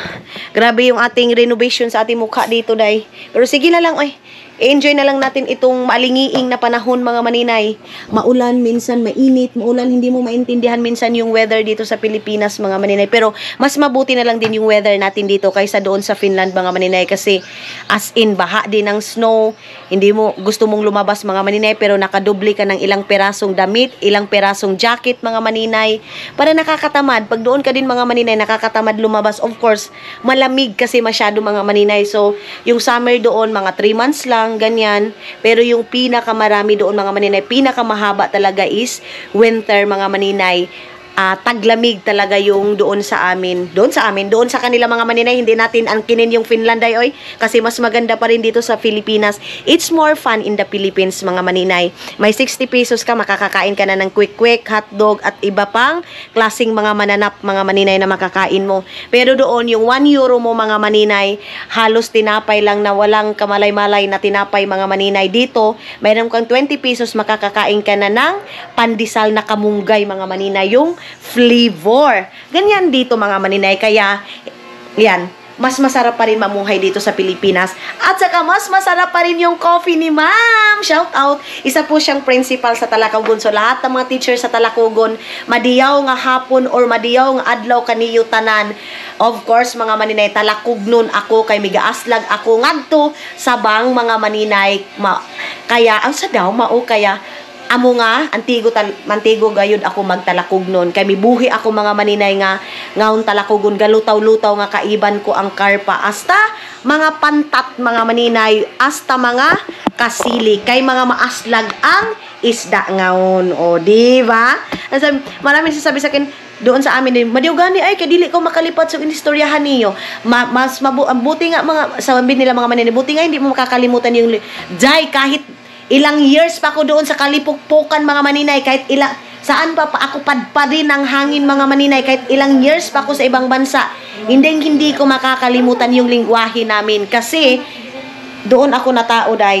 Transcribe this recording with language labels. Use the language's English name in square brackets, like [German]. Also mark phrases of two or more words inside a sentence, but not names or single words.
[Filipino] Grabe yung ating renovation sa ating mukha dito, day. Pero sige na lang, enjoy na lang natin itong malingiing na panahon mga Maninay. Maulan, minsan mainit, maulan, hindi mo maintindihan minsan yung weather dito sa Pilipinas mga Maninay. Pero mas mabuti na lang din yung weather natin dito kaysa doon sa Finland mga Maninay. Kasi [English] as in, [Filipino] baha din ng snow. Hindi mo gusto mong lumabas mga Maninay, pero nakadoble ka ng ilang perasong damit, ilang perasong jacket mga Maninay. Para nakakatamad. Pag doon ka din mga Maninay, nakakatamad lumabas. [English] Of course, [Filipino] malamig kasi masyado mga Maninay. So, yung summer doon, mga 3 months lang, ganyan. Pero yung pinakamarami doon mga Maninay, pinakamahaba talaga is winter mga Maninay. taglamig talaga yung doon sa amin. Doon sa kanila mga maninay, hindi natin angkinin yung Finland ay oy, kasi mas maganda pa rin dito sa Pilipinas. [English] It's more fun in the Philippines mga maninay. [Filipino] May 60 pesos ka, makakakain ka na ng quick hotdog at iba pang klaseng mga mananap mga maninay na makakain mo. Pero doon yung 1 euro mo mga maninay, halos tinapay lang na walang kamalay-malay na tinapay mga maninay. Dito, mayroon kang 20 pesos, makakakain ka na ng pandesal na kamunggay mga maninay, yung flavor. Ganyan dito mga maninay. Kaya, yan, mas masarap pa rin mamuhay dito sa Pilipinas. At saka mas masarap pa rin yung coffee ni Ma'am. Shout out. Isa po siyang principal sa Talakugon. So lahat ng mga teacher sa Talakugon, [Cebuano] madiyaw nga hapon or madiyaw nga adlaw kaniyo tanan. [English] Of course, [Cebuano] mga maninay, talakugnon ako kay migaaslag ako ngadto sa bang mga maninay. Kaya ang sa daw mao kaya amo nga mantigo gayud ako magtalakugnon kay mibuhi ako mga maninay nga ngaon talakugon galutaw-lutaw nga kaiban ko ang karpa hasta mga pantat mga maninay hasta mga kasili kay mga maaslag ang isda ngaon, [Filipino] o di ba? Maraming sasabi sa akin doon sa amin din, [Cebuano] madiw gani ay kay dili ko makalipat sa inistoryahan niyo. [Filipino] Buti nga mga sabi nila mga maninay, buti nga hindi mo makakalimutan yung jay kahit ilang years pa ako doon sa kalipukpukan mga maninay, kahit saan pa ako padpadin ng hangin mga maninay, kahit ilang years pa ako sa ibang bansa, hindi ko makakalimutan yung lingwahe namin kasi doon ako natao dai.